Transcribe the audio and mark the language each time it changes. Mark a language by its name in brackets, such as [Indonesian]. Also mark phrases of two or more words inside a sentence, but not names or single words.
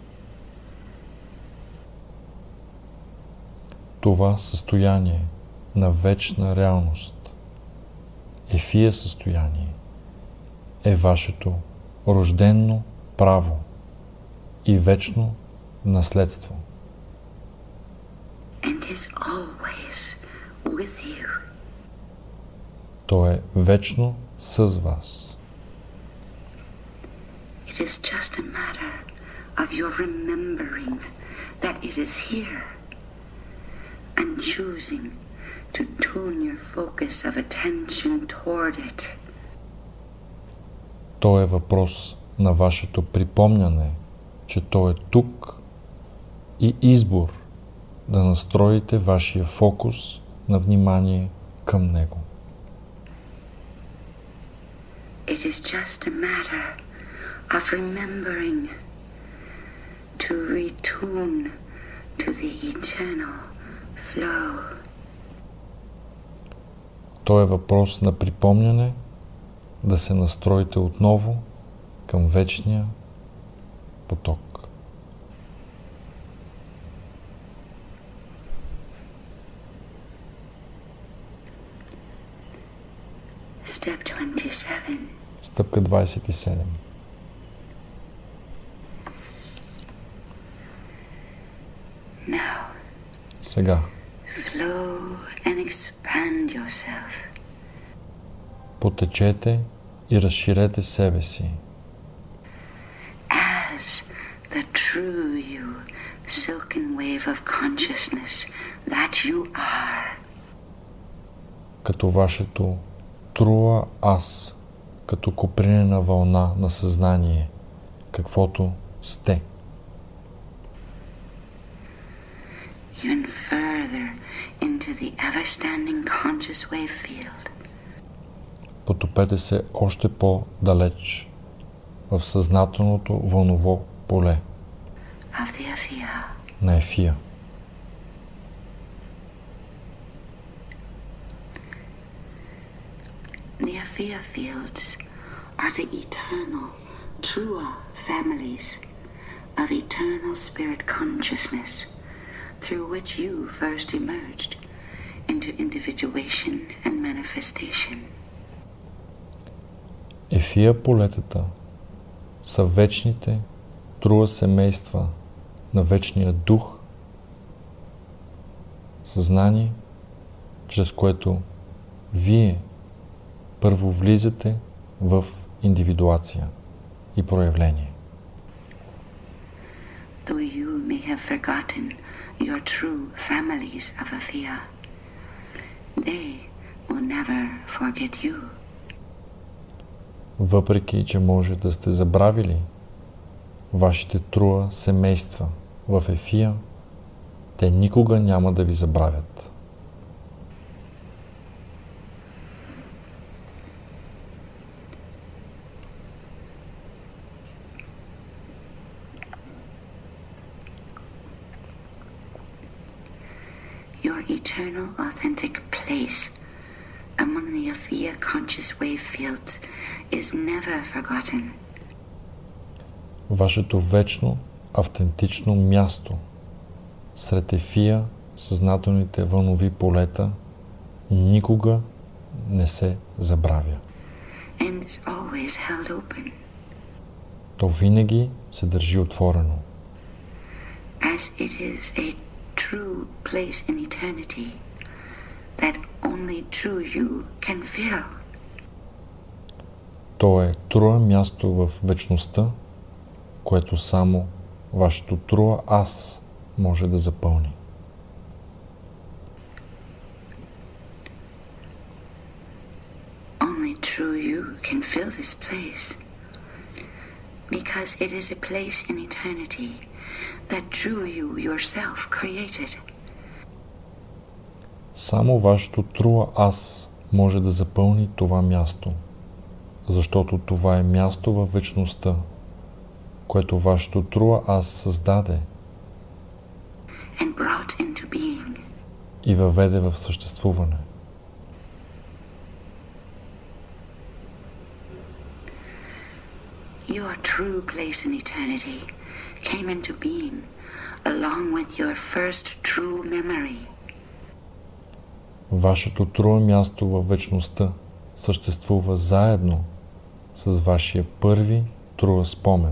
[Bulgarian] Това състояние на вечна реалност, ефия състояние, е вашето рожденно право и вечно наследство. [English] And is always with you. [Bulgarian] То е вечно с вас. [English] It is just a matter of your remembering that it is here and choosing to tune your focus of attention toward it. [Bulgarian] То е въпрос на вашето припомняне, че то е тук и избор да настроите вашия фокус на внимание към него. [English] It is just a matter of remembering to retune to the eternal flow. [Bulgarian] То е въпрос на припомняне да се настроите отново към вечния поток. [English] Step 27. [Bulgarian] Стъпка 27. [English] Now, [Bulgarian] Сега [English] flow and expand yourself. [Bulgarian] потечете и разширете себе си. [English] As the true you, silken wave of consciousness that you are. [Bulgarian] Като вашето труа аз, като копринена вълна на съзнание, каквото сте. [English] Even further into the ever-standing conscious wave field. [Bulgarian] Потопете се още по-далеч в съзнателното вълново поле [English] Of the Afia. [Bulgarian] на Ефия. [English] The Afia fields are the eternal, true families of eternal spirit consciousness through which you first emerged into individuation and manifestation. [Bulgarian] Ефия полетата са вечните труа семейства на вечния дух, съзнание, чрез което вие първо влизате в индивидуация и проявление. [English] Though you may have forgotten your true families of Afia, they will never forget you. [Bulgarian] Въпреки че може да сте забравили вашите труа семейства в Ефия, те никога няма да ви забравят. [English] Your eternal authentic place among the Afia conscious wave fields is never forgotten. [Bulgarian] Вашето вечно, автентично място сред Ефия, съзнателните вълнови полета, никога не се забравя. [English] And is always held open. [Bulgarian] То винаги се държи отворено. [English] As it is a true place in eternity that only true you can fill. [Bulgarian] То е труа място в вечността, което само вашето труа аз може да запълни. [English] Only true you can fill this place, because it is a place in eternity that true you yourself created. [Bulgarian] Само вашето труа аз може да запълни това място, защото това е място във вечността, което вашето труа аз създаде [English] And brought into being. [Bulgarian] и въведе в съществуване. [English] Your true place in eternity came into being along with your first true memory. [Bulgarian] Вашето труа място във вечността съществува заедно с вашия първи труа спомен.